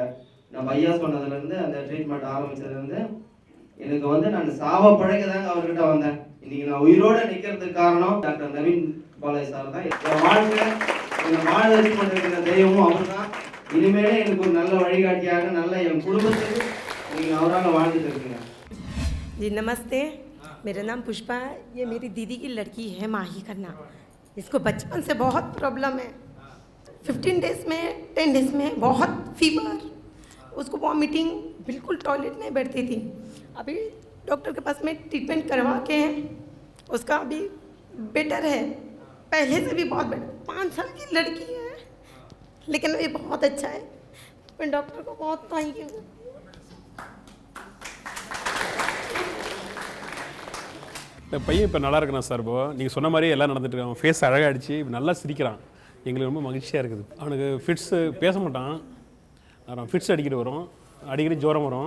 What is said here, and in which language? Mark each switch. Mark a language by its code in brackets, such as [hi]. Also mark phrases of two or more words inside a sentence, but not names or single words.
[ta] நம்ம ஐயா சொன்னதுலேருந்து அந்த ட்ரீட்மெண்ட் ஆரம்பித்ததுலேருந்து எனக்கு வந்து நான் சாவ பழக தாங்க அவர்கிட்ட வந்தேன். இன்றைக்கி நான் உயிரோடு நிற்கிறதுக்கு காரணம் டாக்டர் நவீன் பாலாஜி சார் தான். என் வாழ்க்கை என்னை வாழ வச்சு கொண்டிருக்கிற தெய்வமும் அவர் தான். இனிமேலே எனக்கு ஒரு நல்ல வழிகாட்டியாக நல்ல என் குடும்பத்துக்கு நீங்கள் அவரால் வாழ்ந்துட்டு இருக்கீங்க. [hi] जी नमस्ते, मेरा नाम पुष्पा है। ये मेरी दीदी की लड़की है माही खन्ना। इसको बचपन से बहुत प्रॉब्लम है। 15 डेज़ में 10 डेज़ में बहुत फीवर, उसको वॉमिटिंग, बिल्कुल टॉयलेट नहीं बैठती थी। अभी डॉक्टर के पास में ट्रीटमेंट करवा के हैं, उसका अभी बेटर है, पहले से भी बहुत बेटर। 5 साल की लड़की है लेकिन अभी बहुत अच्छा है। मैं डॉक्टर को बहुत [en] thank you. [ta] இந்த பையன் இப்போ நல்லா இருக்கிறான் சார். இப்போ நீங்கள் சொன்ன மாதிரி எல்லாம் நடந்துட்டு இருக்கான். அவன் ஃபேஸ் அழகாகிடுச்சு, நல்லா சிரிக்கிறான். எங்களுக்கு ரொம்ப மகிழ்ச்சியாக இருக்குது. அவனுக்கு ஃபிட்ஸு பேச மாட்டான், அப்புறம் ஃபிட்ஸ் அடிக்கிட்டு வரும், அடிக்கடி ஜுரம் வரும்.